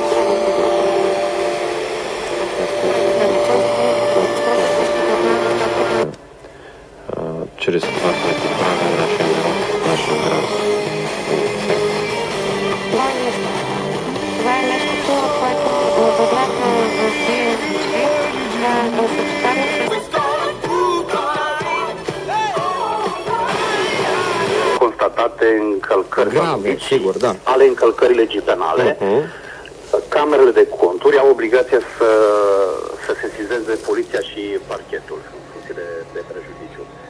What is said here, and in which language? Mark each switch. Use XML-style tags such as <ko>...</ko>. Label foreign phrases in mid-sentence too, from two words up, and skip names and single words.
<bg>Чрез това, което прави нашия народ, нашия град. Това е нещо, което възможно за тези случаи да съчетава</bg> <ro>Constatate încălcări grave, sigur, da, ale încălcării legii penale. Camerele de conturi au obligația să sesizeze poliția și parchetul în funcție de prejudiciu.</ro>